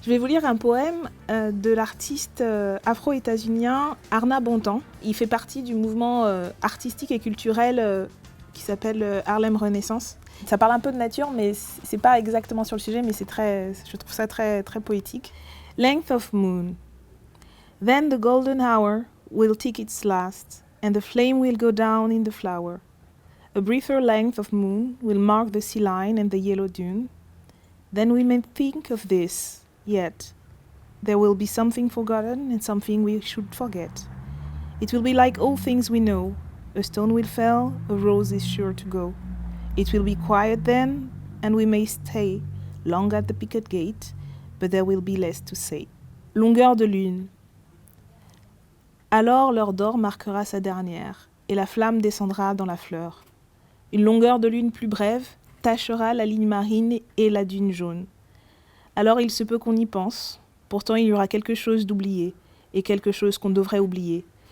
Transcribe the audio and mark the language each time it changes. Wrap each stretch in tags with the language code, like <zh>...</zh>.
<fr>Je vais vous lire un poème de l'artiste afro-états-unien Arna Bontemps. Il fait partie du mouvement artistique et culturel qui s'appelle Harlem Renaissance. Ça parle un peu de nature, mais c'est pas exactement sur le sujet, mais je trouve ça très, très poétique.</fr> <en>Length of moon. Then the golden hour will tick its last, and the flame will go down in the flower. A briefer length of moon will mark the sea line and the yellow dune. Then we may think of this, yet there will be something forgotten and something we should forget. It will be like all things we know. A stone will fall, a rose is sure to go. It will be quiet then, and we may stay long at the picket gate, but there will be less to say.</en> <fr>Longueur de lune. Alors l'heure d'or marquera sa dernière, et la flamme descendra dans la fleur. Une longueur de lune plus brève tachera la ligne marine et la dune jaune. Alors il se peut qu'on y pense, pourtant il y aura quelque chose d'oublié, et quelque chose qu'on devrait oublier.</fr>